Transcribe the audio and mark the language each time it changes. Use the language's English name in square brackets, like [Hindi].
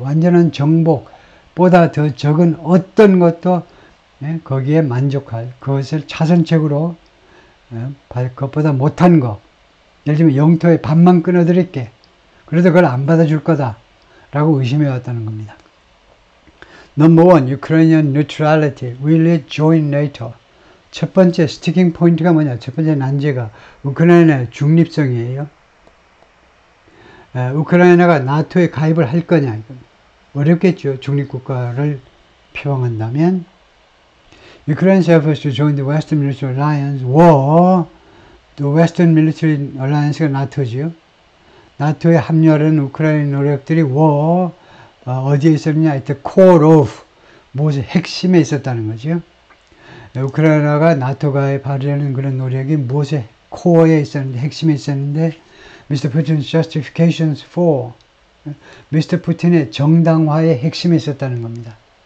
[Korean] 완전한 정복보다 더 적은 어떤 것도 거기에 만족할 그것을 차선책으로 그것보다 못한 거. 예를 들면 영토의 반만 끊어드릴게. 그래도 그걸 안 받아줄 거다 라고 의심해 왔다는 겁니다. [English] Number one, Ukrainian neutrality. Will it join NATO? [Korean] 첫 번째 스티킹 포인트가 뭐냐? 첫 번째 난제가 우크라이나의 중립성이에요. 우크라이나가 나토에 가입을 할 거냐? 어렵겠죠. 중립국가를 표방한다면. [English] Ukraine's efforts to join the Western Military Alliance were the Western Military Alliance가 [Korean] 나토지요. 나토에 합류하려는 우크라이나의 노력들이 were 어디에 있었느냐? [English] at the core of [Korean] 무엇의 핵심에 있었다는 거죠. 우크라이나가 나토 가입하려는 그런 노력이 무엇의 코어에 있었는데 핵심에 있었는데 Mr. [English] Putin's justifications for [Korean] 미스터 푸틴의 정당화의 핵심에 있었다는 겁니다.